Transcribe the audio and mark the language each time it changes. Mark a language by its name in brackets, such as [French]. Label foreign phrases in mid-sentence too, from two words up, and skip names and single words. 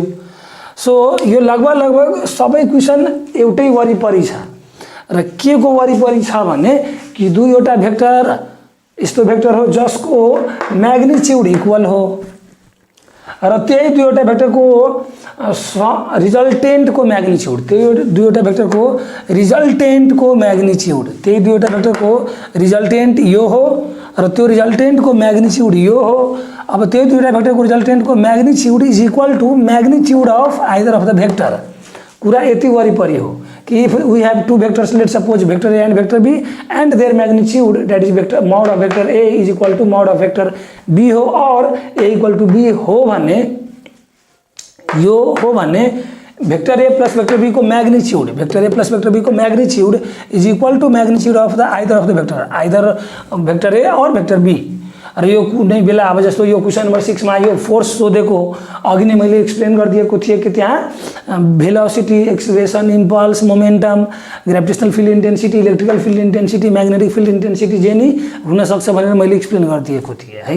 [Nepali] सो यो लगभग सबै क्वेसन एउटै वरिपरि छ र के को वरिपरि छ भने कि दुईवटा भेक्टर यस्तो भेक्टर हो जसको [English] magnitude equal [Nepali] हो र त्यही दुईवटा भेक्टरको रिजल्टेन्टको मैग्नीट्यूड, त्यही दुईवटा भेक्टरको रिजल्टेन्टको मैग्नीट्यूड, त्यही दुईवटा भेक्टरको रिजल्टेन्ट यो हो र त्यो रिजल्टेन्टको मैग्नीट्यूड यो हो। अब त्यो दुईवटा भेक्टरको रिजल्टेन्टको [English] magnitude is equal to magnitude of either of the vector. [Nepali] कुरा यति वरिपरि हो कि [English] if we have two vectors, let suppose vector A and vector B and their magnitude that is vector mod of vector A is equal to mod of vector B [Nepali] हो और [English] A equal to B [Nepali] हो भने यो हो भने [English] vector A plus vector B [Nepali] को [English] magnitude, vector A plus vector B [Nepali] को [English] magnitude is equal to magnitude of the either vector, either vector A or vector B. [Nepali] र यो कुनै बेला अब जस्तो यो [English] question number [Nepali] 6 मा यो फोर्स सोधेको अघि नै मैले एक्सप्लेन गरिदिएको थिएँ कि त्यहाँ [English] velocity, acceleration, impulse, momentum, gravitational field intensity, electrical field intensity, magnetic field intensity [Nepali] जे नि हुनसक्छ भनेर मैले एक्सप्लेन गरिदिएको थिएँ है।